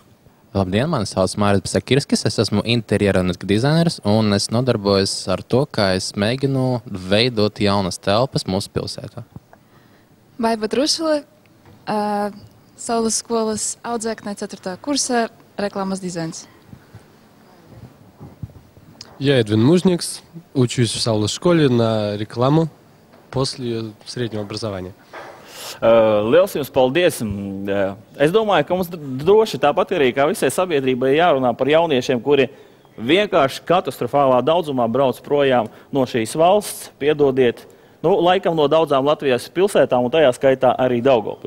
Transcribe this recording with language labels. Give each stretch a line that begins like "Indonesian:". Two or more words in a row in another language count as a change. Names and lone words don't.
Latvian: Labdien, mani sauc Māris Bsakirskis, es esmu interjera un dizainers, un es nodarbojos ar to, kā es mēģinu veidot jaunas telpas mūsu pilsētā. Baiba Drusule, Saules skolas audzēkne 4. kursa, reklāmas dizains.
Russian: Я Эдвин Мужникс, учусь в Сауле школе на рекламу после среднего образования.
Latvian: Liels jums paldies. Es domāju, ka mums droši tāpat arī kā visai sabiedrībai jārunā par jauniešiem, kuri vienkārši katastrofālā daudzumā brauc projām no šīs valsts, piedodiet, laikam no daudzām Latvijas pilsētām, un tajā skaitā arī Daugavpils.